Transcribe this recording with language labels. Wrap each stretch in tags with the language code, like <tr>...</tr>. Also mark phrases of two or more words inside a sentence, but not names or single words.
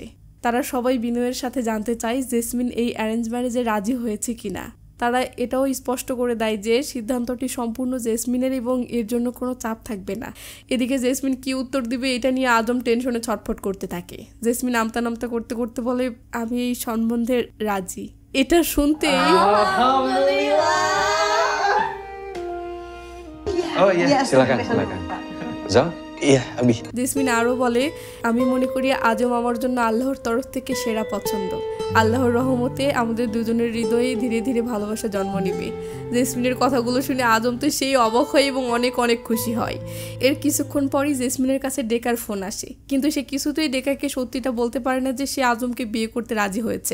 <bn>তারা সবাই বিনয়ের সাথে জানতে চায় জেসমিন এই</bn> <en>arrange marriage</en> <bn>রাজি হয়েছে কিনা। তারা এটাও স্পষ্ট করে দেয় যে সিদ্ধান্তটি সম্পূর্ণ জেসমিনের এবং এর জন্য কোনো চাপ থাকবে না। এদিকে জেসমিন কি উত্তর দিবে এটা নিয়ে আজম টেনশনে ছটফট করতে থাকে। জেসমিন আমতা নামতা করতে করতে বলে, আমি এই সম্বন্ধে রাজি। এটা শুনতেই</bn> <id>silakan. Zal? Iya, Abi.</id> <bn>জেসমিন আরও বলে, আমি মনে করি আজম আমার জন্য আল্লাহর তরফ থেকে সেরা পছন্দ। আল্লাহর রহমতে আমাদের দুজনের হৃদয়ে ধীরে ধীরে ভালোবাসা জন্ম নিবে। জেসমিনের কথাগুলো শুনে আজম তো সেই অবাক হয় এবং অনেক অনেক খুশি হয়। এর কিছুক্ষণ পরই জেসমিনের কাছে ডেকার ফোন আসে, কিন্তু সে কিছুতেই ডেকাকে সত্যিটা বলতে পারে না যে সে আজমকে বিয়ে করতে রাজি হয়েছে।</bn>